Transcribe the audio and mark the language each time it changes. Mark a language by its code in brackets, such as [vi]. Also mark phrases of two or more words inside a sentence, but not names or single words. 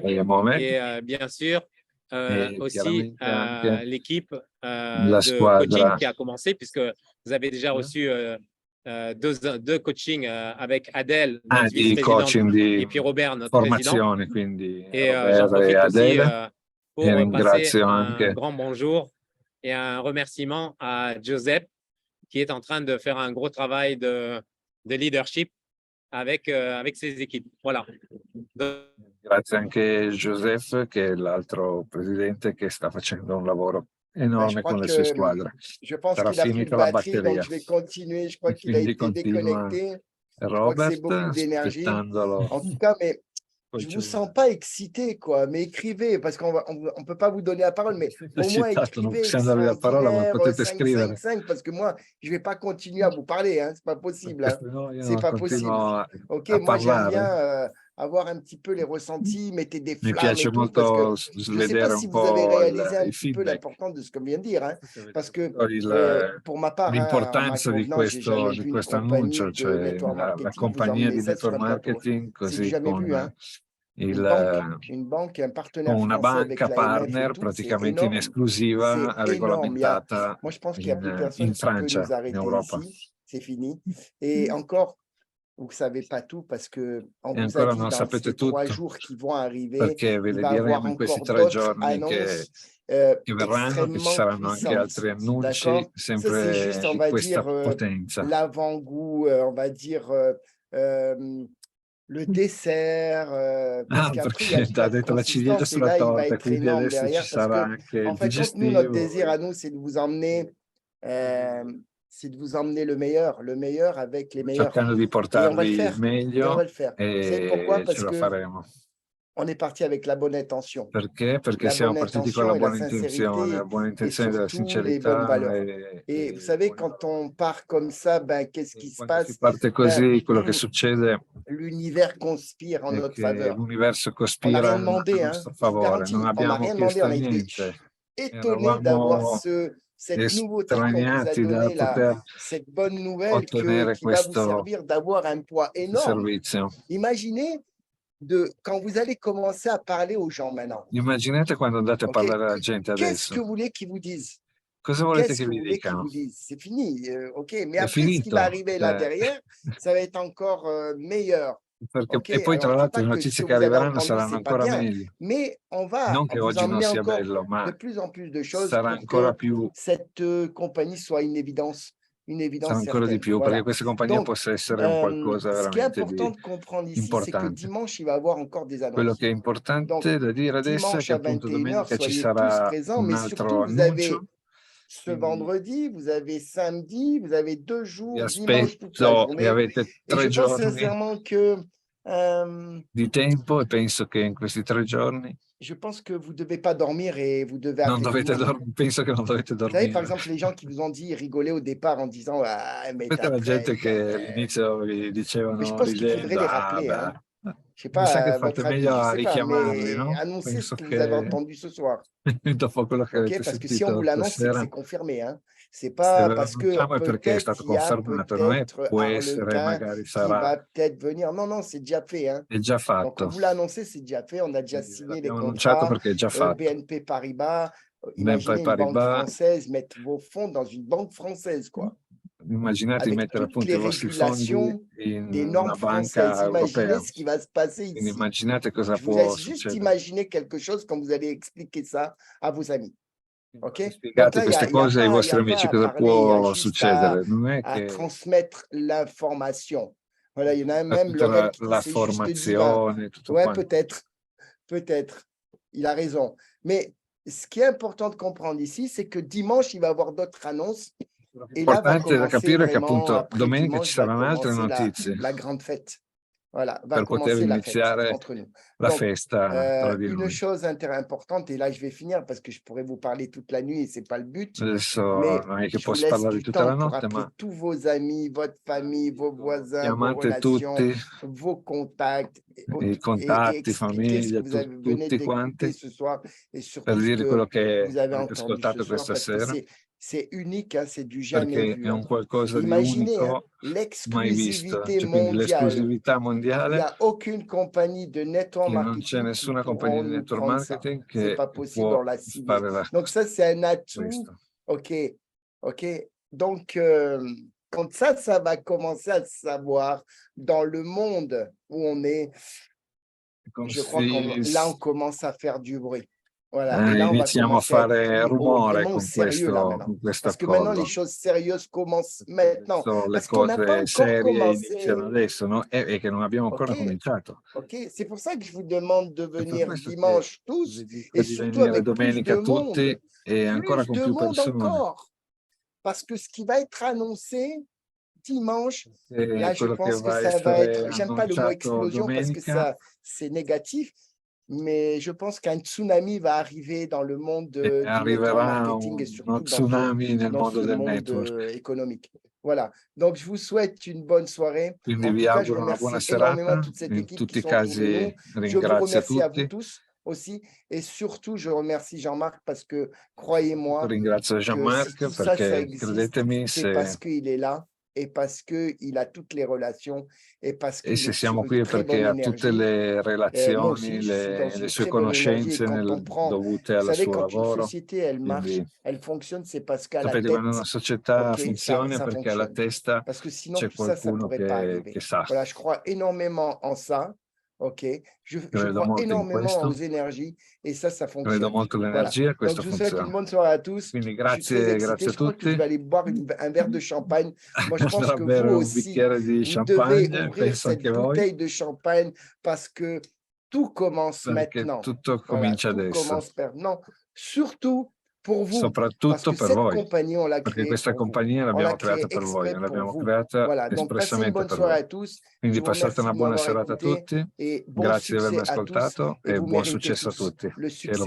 [fr] Et bien sûr, aussi l'équipe de coaching qui a commencé, puisque vous avez déjà reçu deux coachings avec Adèle, Ah, notre [it] di coaching [fr] vice-présidente, [it] di [fr] et puis Robert, notre président. [it] formazione, quindi [fr] Et Robert j'en [it] e [fr] profite aussi [it] Adele. [fr] pour [it] E [fr] passer [it] ringrazio [fr] un [it] anche [fr] grand bonjour et un remerciement à Giuseppe, qui est en train de faire un gros travail de leadership avec ses équipes. Voilà. [it] Grazie anche Joseph, che è l'altro presidente, che sta facendo un lavoro [fr] Je [it] enorme [fr] crois [it] con le sue [fr] que [it] squadre. [fr] je pense [it] Sarà [fr] qu'il a plus de [it] finita la [fr] batterie, donc [it] batteria. [fr] je vais continuer. Je crois qu'il a [it] Quindi [fr] été [it] continua [fr] déconnecté. Je crois que c'est [it] Robert, [fr] beaucoup d'énergie. [it] aspettandolo. [fr] En tout cas, mais [it] Poi [fr] je ne [it] ci [fr] vous sens pas excité, quoi. Mais écrivez, parce qu'on ne peut pas vous donner la parole, mais au moins [it] eccitato, non [fr] écrivez [it] possiamo darvi la parola, ma [fr] extraordinaire [it] potete [fr] 5, [it] scrivere. [fr] 5, 5, parce que moi, je ne vais pas continuer à vous parler. Hein. Ce n'est pas possible. Hein. [it] Perché sennò io [fr] C'est [it] non [fr] pas possible. [it] continuo [fr] Ok, [it] a [fr] moi j'aime bien [it] parlare. [fr] avoir un petit peu les ressentis, mettez des [it] Mi [fr] flammes [it] piace [fr] et tout, parce que [it] molto [fr] je ne sais pas [it] vedere [fr] si [it] un [fr] vous avez [it] po' [fr] réalisé un [it] il [fr] petit peu [it] feedback. [fr] l'importance de ce que vient de dire. Hein, parce que pour ma part, hein, en ma [it] L'importanza di [fr] convenance, j'ai jamais vu une [it] questo annuncio, [fr] compagnie de [it] cioè [fr] network [it] la [fr] marketing vous [it] compagnia [fr] emmener [it] di [fr] ça sur [it] network [fr] un plateau. [it] marketing, [fr] C'est du [it] così [fr] jamais vu. Hein. [it] il, [fr] Une banque, un [it] con [fr] partenaire [it] una [fr] français avec [it] banca [fr] l'AMF et [it] partner [fr] tout, c'est [it] praticamente in [fr] énorme. [it] esclusiva [fr] C'est énorme. [it] regolamentata [fr] Moi, je pense qu'il n'y a plus personne [it] in [fr] qui peut [it] Francia, [fr] nous [it] in [fr] arrêter [it] Europa. [fr] ici. C'est fini. Et encore, vous ne savez pas tout parce qu'on [it] E [fr] vous a [it] ancora [fr] dit [it] non [fr] dans [it] sapete [fr] ces 3 [it] tutto, [fr] jours qui vont arriver, [it] perché ve [fr] il [it] le [fr] va y avoir [it] diremo in questi [fr] encore [it] 3 [fr] d'autres [it] giorni [fr] annonces [it] che verranno, che ci [fr] extrêmement [it] saranno anche [fr] puissantes. [it] altri annunci [fr] D'accord? Ça, c'est juste, [it] sempre [fr] on [it] di [fr] va [it] questa [fr] dire, [it] potenza. [fr] l'avant-goût, on va dire, le dessert, parce qu'après, il y a [it] Perché [fr] toute [it] ha [fr] la [it] detto la ciliegina [fr] consistance et [it] sulla [fr] là, il va [it] torta, [fr] être [it] quindi [fr] énorme [it] adesso ci [fr] derrière parce [it] sarà [fr] que, [it] anche [fr] en [it] il [fr] fin de compte, nous, notre [it] digestivo. [fr] désir à nous, c'est de vous emmener le meilleur avec les meilleurs. [it] Cercando di [fr] Et on va le [it] portarvi il [fr] faire. Et on va [it] meglio [fr] le faire. Vous savez pourquoi? [it] e ce [fr] Parce [it] lo [fr] que [it] faremo. [fr] on est parti avec la bonne intention. [it] Perché? Perché [fr] La [it] siamo [fr] bonne [it] partiti con la [fr] intention et la [it] buona intenzione, la [fr] sincérité [it] buona [fr] et [it] intenzione della [fr] surtout les bonnes [it] sincerità [fr] valeurs. Et vous savez, quand on part comme ça, ben, qu'est-ce qui se [it] quando si [fr] passe? [it] parte [fr] Ben, [it] così, quello che succede [fr] l'univers conspire en [it] è [fr] notre [it] che [fr] faveur. [it] l'universo [fr] On n'a [it] cospira [fr] rien [it] a [fr] demandé, hein. [it] nostro [fr] Je vous [it] favore, non [fr] garantis, on n'a [it] abbiamo [fr] rien demandé. On [it] chiesto [fr] a été [it] niente, [fr] étonnés d'avoir [it] eravamo [fr] cette nouveauté qu'on vous a [it] estraniati da [fr] donnée, [it] poter [fr] cette bonne nouvelle [it] ottenere [fr] qui va vous [it] questo [fr] servir d'avoir un poids énorme. [it] servizio. [fr] Imaginez quand vous allez commencer à parler aux gens maintenant. [it] Immaginate quando andate a [fr] Ok, [it] parlare alla gente [fr] qu'est-ce que [it] adesso. [fr] vous voulez qu'ils vous disent? [it] Cosa volete [fr] Qu'est-ce [it] che [fr] que [it] vi [fr] vous voulez qu'ils [it] dicano? [fr] vous disent? C'est fini, ok. Mais [it] È [fr] après, ce qui va [it] finito. [fr] arriver là derrière, ça va être encore meilleur. [it] Perché, [fr] Ok, [it] e poi [fr] alors [it] tra [fr] je ne dis [it] l'altro [fr] pas [it] le [fr] que ce que [it] notizie che [fr] vous avez [it] arriveranno [fr] entendu, [it] saranno [fr] c'est pas [it] ancora [fr] bien, [it] meglio. [fr] mais on va [it] Non che [fr] vous [it] oggi non [fr] emmener [it] sia [fr] encore [it] bello, ma [fr] de plus en plus de choses [it] sarà [fr] pour [it] ancora [fr] que [it] più, [fr] cette compagnie soit une [it] sarà [fr] évidence [it] ancora di [fr] certaine. [it] più, perché [fr] Voilà. [it] questa compagnia [fr] Donc, [it] possa essere un qualcosa [fr] ce qui est [it] veramente di [fr] important de comprendre ici, c'est que [it] importante. [fr] dimanche, il va y avoir encore des [it] Quello [fr] annonces. [it] che è [fr] Donc, [it] importante da dire adesso è [fr] dimanche [it] che [fr] à [it] appunto [fr] 21h, [it] domenica ci [fr] soyez tous [it] sarà [fr] présents, [it] un [fr] mais [it] altro [fr] surtout, vous avez [it] annuncio. [fr] ce [it] Quindi [fr] vendredi, vous avez samedi, vous avez 2 [it] vi [fr] jours, dimanche toute la [it] aspetto e [fr] journée. [it] avete [fr] Et [it] 3 [fr] je pense [it] giorni [fr] sincèrement que [it] di tempo e penso che in questi 3 giorni [fr] je pense que vous ne devez pas dormir et vous devez [it] non [fr] appeler tout le [it] dovete [fr] monde. [it] penso che non dovete [fr] Vous savez, par [it] dormire. [fr] exemple, les gens qui vous ont dit rigoler au départ en disant ah, mais [it] Questa è la gente [fr] t'apprêtes. [it] che all'inizio vi [fr] Mais je [it] dicevano [fr] pense qu'il faudrait [it] ridendo, [fr] les [it] ah [fr] rappeler. Hein. [it] beh, [fr] Je sais [it] mi sa che [fr] pas [it] fate [fr] votre avis, [it] meglio [fr] je [it] a [fr] sais pas, [it] richiamarli, [fr] mais [it] no? [fr] annoncez ce [it] Penso [fr] que vous avez [it] che [fr] entendu ce soir. [it] dopo quello che [fr] Ok, [it] avete [fr] parce que si on vous [it] sentito [fr] l'annonce, c'est que [it] stasera, [fr] c'est confirmé. Hein. C'est [it] se [fr] pas [it] ve lo [fr] parce que [it] annunciamo è perché è [fr] peut-être [it] stato [fr] il y a [it] confermato, non è [fr] peut-être [it] può essere, [fr] Harlequin [it] magari [fr] qui [it] sarà, [fr] va peut-être venir. Non, non, c'est déjà fait. Hein. [it] è già [fr] Donc, on [it] fatto. [fr] vous l'a annoncé, c'est déjà fait. On a déjà [it] Quindi [fr] signé les [it] l'abbiamo annunciato [fr] contrats. [it] perché è già fatto. [fr] BNP Paribas, [it] BNP [fr] imaginez une banque [it] Paribas, [fr] française mettre vos fonds dans une banque française, quoi. [it] immaginate di [fr] Avec [it] mettere [fr] toutes [it] appunto [fr] les [it] i vostri fondi [fr] régulations [it] in [fr] des [it] una [fr] normes françaises. [it] banca europea. [fr] Imaginez ce qui va se passer [it] Quindi [fr] ici. [it] immaginate cosa [fr] Je vous [it] può [fr] laisse juste [it] succedere. [fr] imaginer quelque chose quand vous allez expliquer ça à vos amis. Ok? Donc [it] Spiegate [fr] là, [it] queste [fr] il n'y a, [it] cose ai [fr] pas [it] vostri amici, [fr] à [it] cosa [fr] parler, il y a [it] può [fr] juste [it] succedere? Non è [fr] à [it] che [fr] transmettre l'information. Voilà, il y en a même [it] tutta [fr] Lorel qui dit [it] la [fr] c'est juste divin. [it] formazione, tutto [fr] Ouais, [it] quanto. [fr] peut-être. Il a raison. Mais ce qui est important de comprendre ici, c'est que dimanche, il va y avoir d'autres annonces. Et là, va [it] L'importante da [fr] commencer [it] capire è che [fr] vraiment, [it] appunto [fr] après [it] domenica ci [fr] dimanche, va [it] saranno altre [fr] commencer [it] notizie [fr] la grande fête. Voilà, va [it] per poter [fr] commencer la fête [it] iniziare [fr] entre nous. [it] la [fr] Donc, [it] festa tra di [fr] une [it] noi. [fr] chose importante, et là je vais finir parce que je pourrais vous parler toute la nuit et ce n'est pas le but, [it] Adesso [fr] mais [it] non è che [fr] je vous [it] posso [fr] laisse [it] parlare di [fr] du [it] tutta la [fr] temps pour [it] notte, [fr] appeler [it] ma [fr] tous vos amis, votre famille, vos voisins, vos [it] chiamate [fr] relations, [it] tutti, [fr] vos contacts [it] i [fr] et [it] contatti, [fr] expliquez ce que [it] famiglia, [fr] vous venez [it] tutti [fr] d'écouter [it] quanti, [fr] ce soir et [it] per [fr] surtout ce [it] dire [fr] que [it] quello che [fr] vous avez [it] avete [fr] entendu ce [it] ascoltato [fr] soir [it] questa [fr] parce que [it] sera, [fr] c'est unique, hein, c'est du jamais [it] perché [fr] vu. [it] è [fr] Hein. [it] un qualcosa di [fr] Imaginez hein, [it] unico mai visto. [fr] l'exclusivité [it] Cioè, quindi [fr] mondiale. [it] l'esclusività [fr] Il n'y [it] mondiale, [fr] a aucune compagnie de network [it] che non c'è [fr] marketing qui [it] nessuna compagnia [fr] pourront [it] di [fr] nous [it] network [fr] prendre ça. [it] marketing [fr] Ce n'est [it] che [fr] pas possible, [it] può [fr] on l'a signé. [it] fare [fr] Donc ça, c'est un atout. [it] questo. [fr] OK. OK. Donc, quand ça va commencer à se savoir dans le monde où on est, je crois là, on commence à faire du bruit. Voilà. Et là, on va [it] iniziamo a [fr] commencer à être [it] fare [fr] pris [it] rumore [fr] vraiment au [it] con [fr] sérieux là maintenant. [it] con questo [fr] Parce que maintenant, [it] accordo. [fr] les choses sérieuses commencent maintenant. [it] Le [fr] Parce qu'on n'a pas [it] cose [fr] encore [it] serie [fr] commencé. [it] iniziano adesso, no? E che non abbiamo ancora cominciato. [fr] Ok, c'est pour ça que je vous demande de [it] È per [fr] venir [it] questo che [fr] dimanche [it] vi [fr] tous [it] dico [fr] et [it] di [fr] surtout [it] venire [fr] avec plus [it] domenica [fr] de [it] tutti [fr] monde. [it] e ancora [fr] Plus [it] con [fr] de [it] più [fr] monde [it] persone. [fr] encore. Parce que ce qui va être annoncé dimanche, là, je [it] Quello che [fr] pense que [it] va a [fr] ça va [it] essere [fr] être, j'aime pas le mot [it] annunciato [fr] explosion parce que [it] domenica, [fr] ça, c'est négatif, mais je pense qu'un tsunami va arriver dans le monde du network [it] arriverà [fr] marketing et [it] uno [fr] surtout [it] tsunami nel [fr] dans [it] mondo [fr] ce [it] del [fr] monde [it] network. [fr] économique. Voilà. Donc, je vous souhaite une bonne soirée. [it] Quindi [fr] En [it] vi [fr] tout cas, je [it] auguro una buona [fr] remercie énormément [it] serata. [fr] toute cette [it] In [fr] équipe qui [it] tutti i [fr] sont autour de nous. [it] casi [fr] Je vous [it] ringrazio [fr] remercie à vous [it] tutti. [fr] tous aussi. Et surtout, je remercie Jean-Marc parce que, croyez-moi, [it] Ringrazio [fr] que si [it] Jean-Marc [fr] tout ça [it] perché [fr] existe, [it] credetemi, [fr] c'est parce qu'il est là et parce qu'il a toutes les relations et parce [it] e [fr] qu'il [it] se [fr] est [it] siamo [fr] sur [it] qui [fr] une [it] è [fr] très bonne [it] perché ha tutte [fr] énergie. [it] le [fr] Moi [it] relazioni, [fr] aussi, je suis dans [it] le [fr] une [it] sue [fr] très bonne énergie. Et [it] conoscenze [fr] quand on prend, [it] dovute [fr] vous [it] al [fr] savez, [it] suo [fr] quand une [it] lavoro. [fr] société, elle marche, [it] Quindi, [fr] elle fonctionne, c'est parce qu'à la [it] sapete, quando [fr] tête, [it] una società [fr] ok, [it] funziona [fr] ça [it] perché alla [fr] fonctionne. [it] testa [fr] Parce que sinon, [it] c'è [fr] tout ça ne [it] qualcuno [fr] pourrait pas [it] che [fr] arriver. [it] sa. [fr] Voilà, je crois énormément en ça. Ok, je [it] Credo [fr] crois [it] molto in [fr] énormément aux [it] questo, [fr] énergies et ça [it] credo [fr] fonctionne. [it] molto [fr] Voilà. [it] all'energia e [fr] Donc, [it] questo [fr] je vous souhaite une [it] funziona. [fr] bonne soirée à tous. [it] Quindi [fr] Je suis très excité. [it] grazie a [fr] Je crois que je [it] tutti. [fr] vais aller boire un verre de champagne. Moi, je pense [it] Andrò a [fr] que [it] bere [fr] vous [it] un [fr] aussi, [it] bicchiere di [fr] vous devez [it] champagne, [fr] ouvrir [it] penso [fr] cette [it] anche voi, [fr] bouteille de champagne parce que tout commence [it] perché [fr] maintenant. [it] tutto [fr] Voilà, [it] comincia [fr] tout [it] adesso. [fr] commence maintenant. Surtout pour vous, parce [it] Soprattutto [fr] que [it] per [fr] cette [it] voi, [fr] compagnie, on l'a [it] perché [fr] créée [it] questa [fr] pour vous. [it] compagnia [fr] On [it] l'abbiamo [fr] l'a créée [it] creata per voi, [fr] exprès [it] non [fr] pour [it] l'abbiamo [fr] vous. [it] creata [fr] Voilà, donc passez une [it] espressamente [fr] bonne [it] per [fr] soirée [it] voi. [fr] à tous. [it] Quindi [fr] Je vous [it] passate [fr] remercie [it] una [fr] de [it] buona [fr] m'avoir [it] serata a [fr] écouté [it] tutti, [fr] et bon [it] grazie di avermi [fr] succès à tous. [it] ascoltato [fr] Et [it] e [fr] vous [it] buon [fr] méritez [it] successo a [fr] tous [it] tutti, [fr] le [it] che lo